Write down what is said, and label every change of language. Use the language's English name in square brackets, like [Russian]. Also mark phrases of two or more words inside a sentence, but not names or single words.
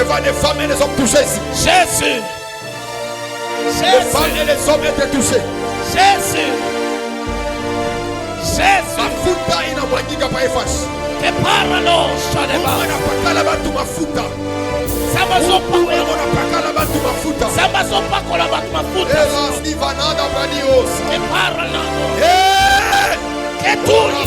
[French] les femmes et les hommes touchés ici. Jésus. Les femmes et les hommes étaient touchés. Jésus. Jésus. [Swahili] Mafuta inamwagika pa Efeso. Keparano Shaleba. Wanapakala bantu mafuta. Wanapakala bantu mafuta. Samazopakola bantu mafuta. Elas divanada bradios. Keparano. Eh! Keturi.